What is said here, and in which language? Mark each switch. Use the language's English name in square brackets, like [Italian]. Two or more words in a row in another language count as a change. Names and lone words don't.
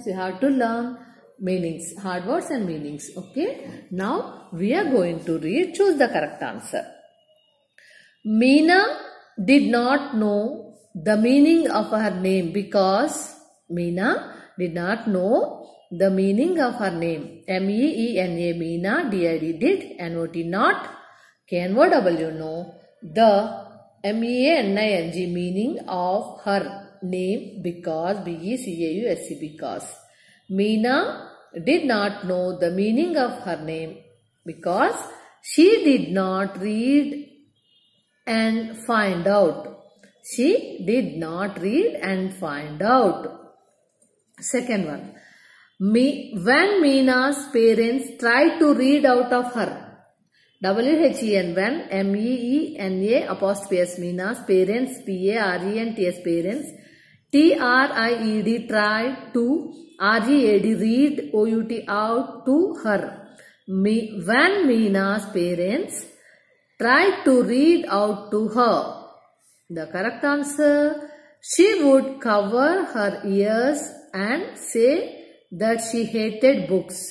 [English] You have to learn meanings, hard words and meanings. Okay, now we are going to read. Choose the correct answer. Meena did not know the meaning of her name because Meena did not know the meaning of her name. M-E-E-N-A, Meena, D-I-D, did, N-O-T, not, K-N-O-W, know, the M-E-A-N-I-N-G, meaning of her name because, B-E-C-A-U-S-E, because. Meena did not know the meaning of her name because she did not read and find out. Second one. When Meena's parents tried to read out of her. W-H-E-N, when, M-E-E-N-A, apostrophe S, Meena's parents, P-A-R-E-N-T-S, parents, T-R-I-E-D, tried to, R-E-A-D, read, O-U-T, out to her. When Meena's parents tried to read out to her. The correct answer, she would cover her ears and say that she hated books.